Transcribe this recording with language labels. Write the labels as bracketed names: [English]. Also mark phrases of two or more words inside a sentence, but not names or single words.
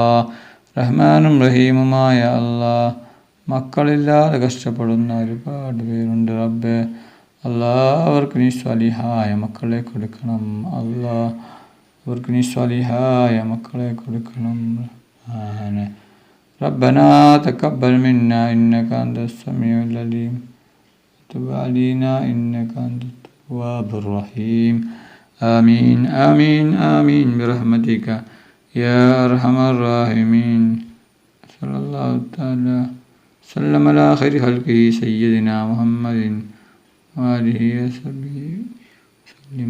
[Malayalam] റഹ്മാനും റഹീമുമായ അല്ലാ, മക്കളില്ലാതെ കഷ്ടപ്പെടുന്ന ഒരുപാട് പേരുണ്ട് റബ്ബേ. അല്ലാ, അവർക്ക് നീ സ്വാലിഹായ മക്കളെ കൊടുക്കണം അല്ലാ. അവർക്ക് നീ സ്വാലിഹായ മക്കളെ കൊടുക്കണം റഹ്മാനെ. [Arabic] ربنا تقبل منا إنك أنت السميع العليم وتب علينا إنك أنت التواب الرحيم. آمين آمين آمين برحمتك يا أرحم الراحمين. صلى الله تعالى وسلم على خير خلقه سيدنا محمد وآله وصحبه وسلم.